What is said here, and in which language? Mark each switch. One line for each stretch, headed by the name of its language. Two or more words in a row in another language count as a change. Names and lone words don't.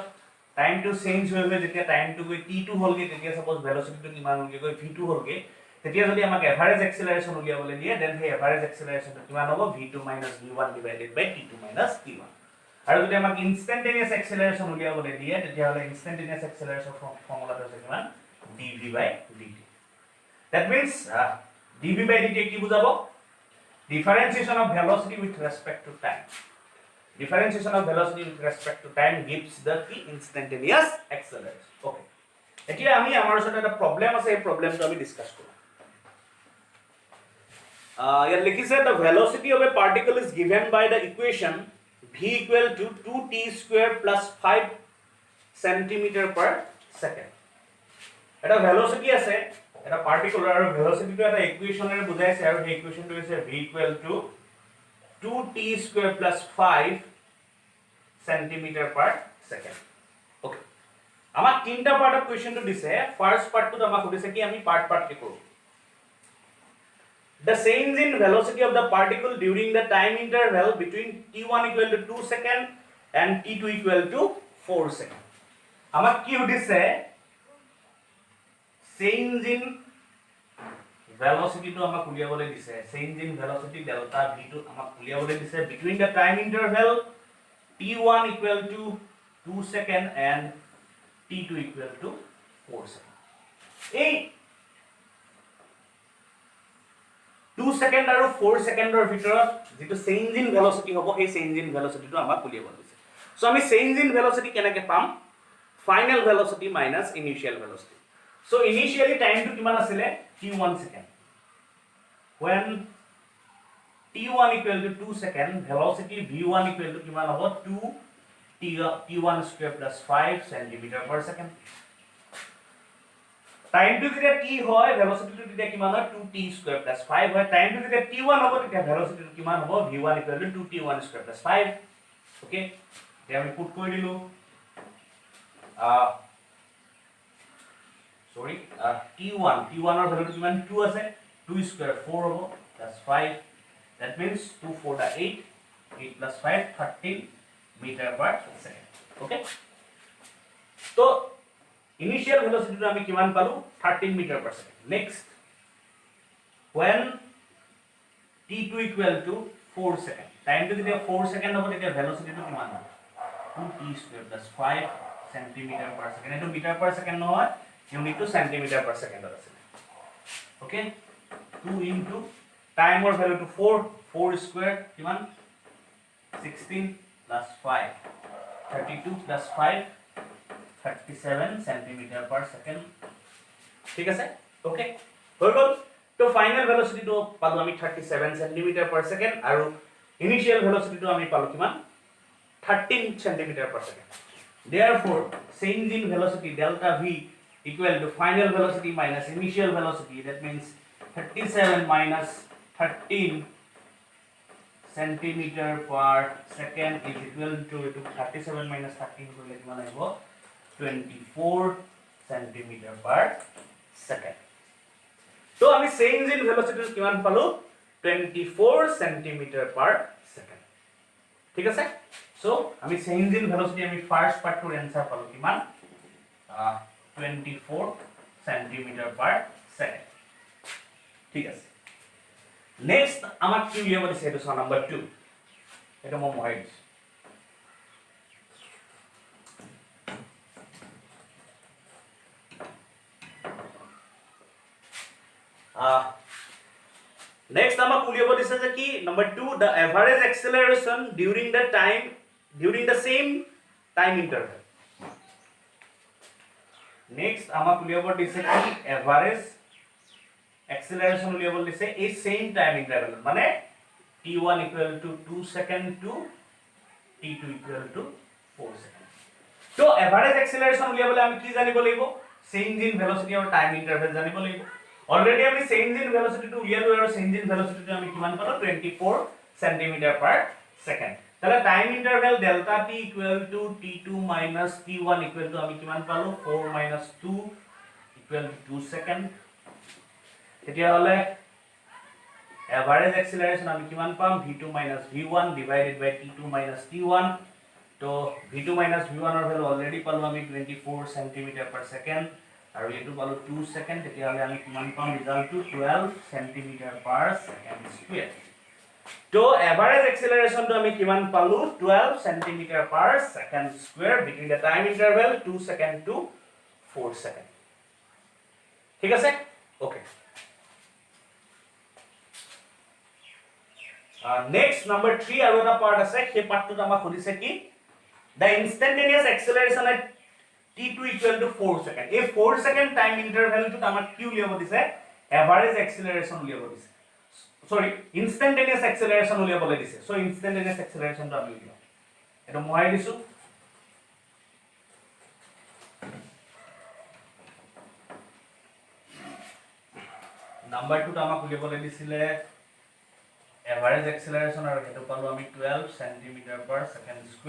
English: time-to change
Assamese: হৈ হৈ যেতিয়া টাইমটো গৈ t2 হ'লগে তেতিয়া
English: suppose velocity-to
Assamese: কিমান হ'লগে গৈ v2 হ'লগে তেতিয়া যদি আমাক
English: average acceleration
Assamese: উলিয়াবলৈ দিয়ে দেন সেই
English: average acceleration-to
Assamese: কিমান হ'ব
English: v2 v1 divided by t2 t1
Assamese: আৰু যদি আমাক
English: instantaneous acceleration
Assamese: উলিয়াবলৈ দিয়ে তেতিয়া হলে
English: instantaneous acceleration formula-to
Assamese: হৈছে কিমান
English: dv by dt that means dv by dt
Assamese: কি বুজাব
English: differentiation of velocity with respect to time differentiation of velocity with respect to time gives the instantaneous acceleration okay
Assamese: এতিয়া আমি আমাৰ ওচৰত এটা প্ৰবলেম আছে এই প্ৰবলেমটো আমি ডিসকাস কৰিম ইয়াত লিখিছে
English: the velocity of a particle is given by the equation v equal to 2t square plus 5 centimeter per second
Assamese: এটা velocity আছে এটা particular আৰু velocity টো এটা ইকুয়েশনেৰে বুজাইছে আৰু এই ইকুয়েশনটো হৈছে
English: v equal to 2t square plus 5 centimeter per second okay
Assamese: আমাক তিনটা
English: part of question-to দিছে first part-to
Assamese: আমাক সুধিছে কি আমি পার্ট কে কৰো
English: the change in velocity of the particle during the time interval between t1 equal to 2 second and t2 equal to 4 second
Assamese: আমাক কি সুধিছে
English: change in velocity to
Assamese: আমাক উলিয়াবলৈ দিছে
English: change in velocity delta v2
Assamese: আমাক উলিয়াবলৈ দিছে
English: between the time interval t1 equal to 2 second and t2 equal to 4 second এই 2 second
Assamese: আৰু 4 secondৰ ভিতৰত যেটো
English: change in velocity
Assamese: হ'ব এই
English: change in velocity
Assamese: টো আমাক উলিয়াবলৈ দিছে সো আমি
English: change in velocity
Assamese: কেনেকৈ পাম
English: final velocity minus initial velocity so initially time to
Assamese: কিমান আছিল
English: t1 second when t1 equal to 2 second velocity v1 equal to
Assamese: কিমান হ'ব
English: 2 t1 square plus 5 centimeter per second
Assamese: time to যেতিয়া t হয় velocity to তেতিয়া কিমান হয়
English: 2t square plus 5
Assamese: হয় time to যেতিয়া t1 হ'ব তেতিয়া velocity to কিমান হ'ব
English: v1 equal to 2t1 square plus 5 okay
Assamese: এতিয়া আমি পুট কৰি দিলো
English: sorry t1
Assamese: ৰ ভ্যালুটো কিমান 2 আছে
English: 2 square 4 হ'ব plus 5 that means 2 4 8 8 plus 5 13 meter per second okay so initial velocity to
Assamese: আমি কিমান পালো
English: 13 meter per second next when t2 equal to 4 second time to যেতিয়া 4 second
Assamese: হ'ব তেতিয়া
English: velocity to
Assamese: কিমান হ'ব
English: 2t square plus 5 centimeter per second এটো meter per second নহয় unit to centimeter per second আছে okay 2 into time or value to 4 square কিমান 16 plus 5 32 plus 5 37 centimeter per second
Assamese: ঠিক আছে ওকে হৈ গল তো
English: final velocity তো
Assamese: পালো আমি
English: 37 centimeter per second আৰু initial velocity
Assamese: তো আমি পালো কিমান
English: 13 centimeter per second therefore change in velocity delta v equal to final velocity minus initial velocity that means 37 minus 13 centimeter per second is equal to 37 minus 13
Assamese: করলে কিমান আহিব
English: 24 centimeter per second
Assamese: তো আমি
English: change in velocity
Assamese: কিমান পালো
English: 24 centimeter per second
Assamese: ঠিক আছে সো আমি
English: change in velocity
Assamese: আমি ফার্স্ট পার্টৰ आंसर পালো কিমান
English: 24 centimeter per second
Assamese: ঠিক আছে next আমাক কি উলিয়াব দিছে এটো সম নাম্বার 2 এটা মই মহাই দিছো next আমাক উলিয়াব দিছে যে কি নাম্বার 2
English: the average acceleration during the same time interval
Assamese: next আমাক উলিয়াব দিছে
English: কি average acceleration
Assamese: উলিয়াব দিছে এই
English: same time interval মানে t1 equal to 2 second to t2 equal to 4 second তো average acceleration
Assamese: উলিয়াবলে আমি কি জানিব লাগিব
English: change in velocity আৰু time interval
Assamese: জানিব লাগিব অলরেডি আমি
English: change in velocity to
Assamese: উলিয়ালো আৰু
English: change in velocity to
Assamese: আমি কিমান পালো
English: 24 centimeter per second তাহলে time interval delta t equal to t2 minus t1 equal to
Assamese: আমি কিমান পালো
English: 4 minus 2 equal to 2 second
Assamese: তেতিয়া হলে
English: average acceleration
Assamese: আমি কিমান পাম
English: v2 minus v1 divided by t2 minus t1 তো v2 minus v1
Assamese: ৰ ভ্যালু অলৰেডি পালো আমি
English: 24 cm/s
Assamese: আৰু এটো পালো
English: 2 সেকেন্ড
Assamese: তেতিয়া হলে আমি কিমান পাম ৰিজাল্টটো
English: 12 cm/s²। তো average acceleration-to
Assamese: আমি কিমান পালো
English: 12 cm/s² between the time interval 2 second to 4 second।
Assamese: ঠিক আছে ওকে।
English: next number
Assamese: 3 আৰু এটা পাৰ্ট আছে সেই পাৰ্টটোত আমাক সুধিছে কি
English: the instantaneous acceleration at t2 equal to 4 second
Assamese: এই 4 second
English: time interval-tot
Assamese: আমাক কি উলিয়াব দিছে
English: average acceleration
Assamese: উলিয়াব দিছে
English: sorry instantaneous acceleration
Assamese: উলিয়াবলৈ দিছে সো
English: instantaneous acceleration-to
Assamese: আমি উলিয়াম এটা মই দিছো নাম্বার 2 টা আমাক উলিয়াবলৈ দিছিলে
English: average acceleration
Assamese: আৰু হেতু পালো আমি 12 cm/s²।